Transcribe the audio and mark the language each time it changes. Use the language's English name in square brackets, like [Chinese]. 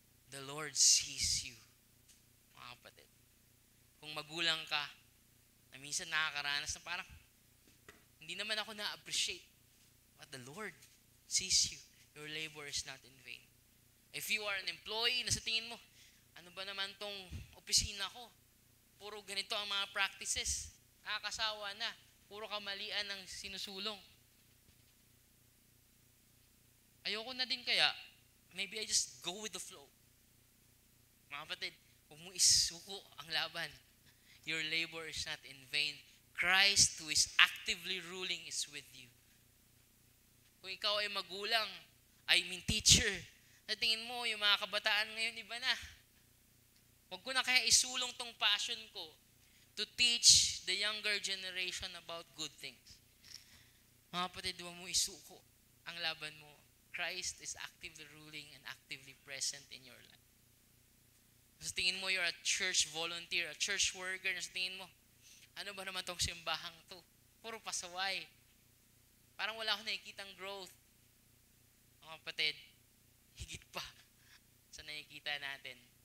[English] The Lord sees you. [Filipino] Mga kapatid, kung magulang ka, na minsan nakakaranas na parang, hindi naman ako na-appreciate. [English] But the Lord sees you. Your labor is not in vain. If you are an employee [Filipino] na sa tingin mo, ano ba naman tong opisina ko? Puro ganito ang mga practices. Nakakasawa na. Puro kamalian ang sinusulong. Ayoko na din kaya, [English] maybe I just go with the flow. [Filipino] Mga kapatid, huwag mo isuko ang laban. [English] Your labor is not in vain. Christ who is actively ruling is with you. [Filipino] Kung ikaw ay magulang, teacher, na tingin mo yung mga kabataan ngayon, iba na. Huwag ko na kaya isulong tong passion ko [English] to teach the younger generation about good things. [Filipino] Mga kapatid, huwag mo isuko ang laban mo. [English] Christ is actively ruling and actively present in your life. [Filipino] Sa tingin mo, [English] you're a church volunteer, a church worker, [Filipino] sa tingin mo, ano ba naman tong simbahang to? Puro pasaway. Parang wala akong nakikitang growth. Mga kapatid, higit pa sa nakikita natin.